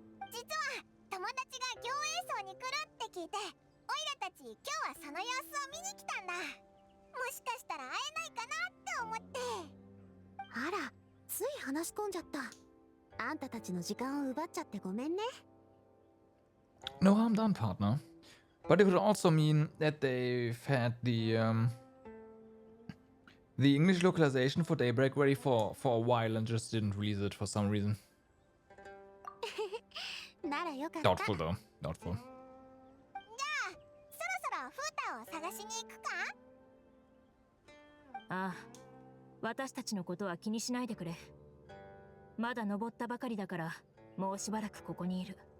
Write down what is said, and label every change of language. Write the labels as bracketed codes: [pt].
[ja] 実は友達が行営層に来るって聞いて、オイラたち今日はその様子を見に来たんだ。もしかしたら会えないかなって思って。あら、つい話し込んじゃった。あんたたちの時間を奪っちゃってごめんね。 [en] No harm done, partner. But it would also mean that they've had the English localization for Daybreak ready for a while and just didn't release it for some reason. [ja] ならよかった。 [en] Doubtful though. Doubtful. [ja] じゃあ、そろそろフータを探しに行くか？ああ、私たちのことは気にしないでくれ。まだ登ったばかりだから、もうしばらくここにいる。